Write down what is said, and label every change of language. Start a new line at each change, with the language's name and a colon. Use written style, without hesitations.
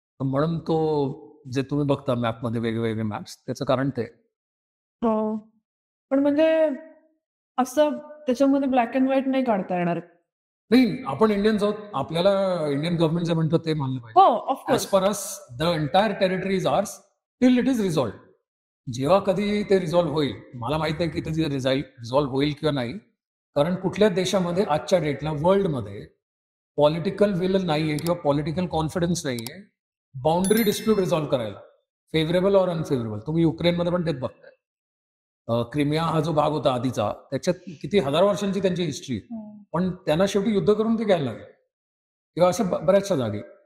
Marathi: म्हणून तो जे तुम्ही बघता मॅपमध्ये वेगवेगळे मॅप्स, त्याचं कारण ते. पण म्हणजे असं त्याच्यामध्ये ब्लॅक अँड व्हाईट नाही काढता येणार. नाही, आपण इंडियन्स आहोत, आपल्याला इंडियन गव्हर्नमेंट जे म्हणतो ते मानलं पाहिजे. हो, of course.
English: As per us the entire territory is ours till it is resolved.
Marathi: जेव्हा कधी ते रिझॉल्व्ह होईल, मला माहित नाही की ते रिझॉल्व्ह होईल किंवा नाही, कारण कुठल्या देशामध्ये आजच्या डेटला वर्ल्डमध्ये पॉलिटिकल विल नाहीये किंवा पॉलिटिकल कॉन्फिडन्स नाहीये बाउंड्री डिस्प्यूट रिझॉल्व्ह करायला,
English: Favourable or unfavourable.
Marathi: तुम्ही युक्रेनमध्ये पण तेच बघताय. क्रिमिया हा जो भाग होता आधीचा, त्याच्यात किती हजार वर्षांची त्यांची हिस्ट्री, पण त्यांना शेवटी युद्ध करून ते घ्यायला लागले किंवा अशा बऱ्याचशा जागी.